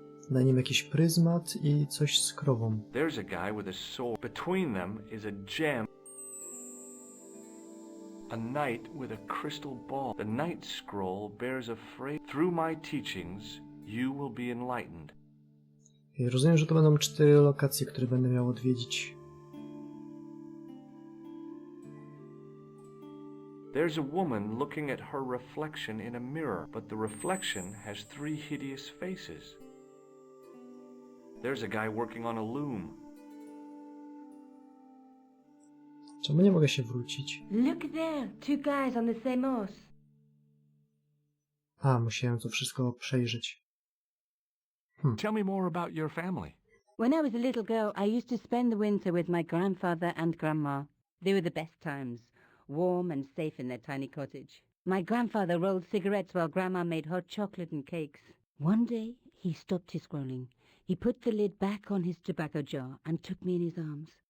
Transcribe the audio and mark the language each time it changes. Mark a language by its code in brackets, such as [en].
[pl] Na nim jakiś pryzmat i coś z krową. [en] There's a guy with a sword. Between them is a gem. A knight with a crystal ball. The knight scroll bears a phrase. Through my teachings, you will be enlightened. [pl] I rozumiem, że to będą 4 lokacje, które będę miał odwiedzić. [en] There's a woman looking at her reflection in a mirror, but the reflection has 3 hideous faces. There's a guy working on a loom. [pl] Czemu nie mogę się wrócić? [en] Look there, 2 guys on the same horse. [pl] A, musiałem to wszystko przejrzeć. [en] Tell me more about your family. When I was a little girl, I used to spend the winter with my grandfather and grandma. They were the best times, warm and safe in their tiny cottage. My grandfather rolled cigarettes while grandma made hot chocolate and cakes. One day, he stopped his scrolling. He put the lid back on his tobacco jar and took me in his arms.